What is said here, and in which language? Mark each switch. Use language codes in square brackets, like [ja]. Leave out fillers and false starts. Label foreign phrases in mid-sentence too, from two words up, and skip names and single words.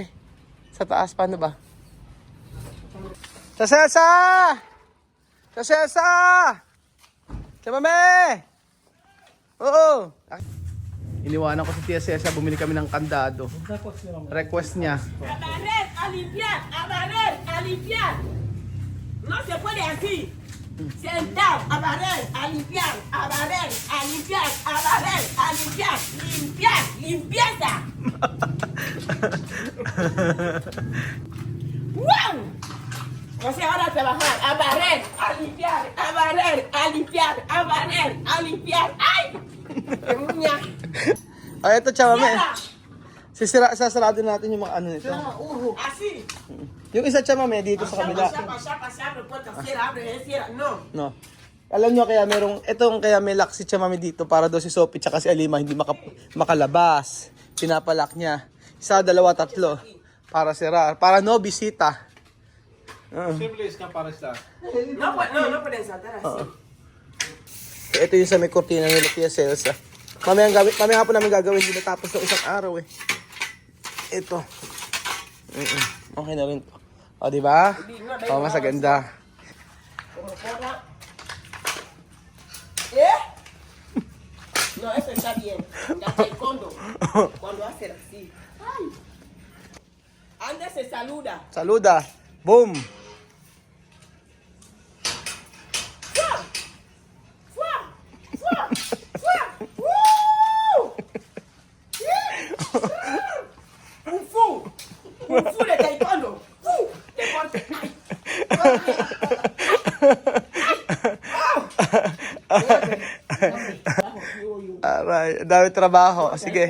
[tl] Sa taas, paano ba? Sa Cesa! Sa Cesa! Sa Mami! Oo! Iniwanan ko si Tia Cesa, bumili kami ng kandado. Request niya. [es] A barrer, a limpiar, a barrer, a limpiar. No se puede así. Sentado, a barrer, a limpiar, a barrer, a limpiar, a barrer, a limpiar, limpiar, limpieza. ¡Wow! O sea, ahora a trabajar, a barrer, a limpiar, a barrer, a limpiar, a barrer, a limpiar. ¡Ay! ¡Qué muña! [tl] Ay, ito, Tia Mami. Sasarado natin yung mga ano nito. [es] Así. [tl] Yung isa, Tia Mami, dito sa kabila. [es] Pasar, puerta, cierra, abre, cierra. No. No. [tl] Alam nyo kaya kaya may lock si Tia Mami dito para daw si Sophie tsaka si Alima hindi makalabas. Pinapalock niya. 1, 2, 3. Para sira. [es] Para no bisita. Simple es para estar. No pueden saltar así. [tl] Ito yung sa may kortina nila Tia Cesa. Mamaya hapon namin gagawin din natapos ng isang araw eh. Ito. Okay na rin to. O, diba? O, mas ganda. [es] Como porra. ¿Eh? No, eso está bien. Ya está el fondo. Cuando hace así. Ay. Antes se saluda. Saluda. Boom! Kung fu! Kung fu de taekwondo! Fu! Taekwondo! [tl] Aray, dami trabaho. Sige.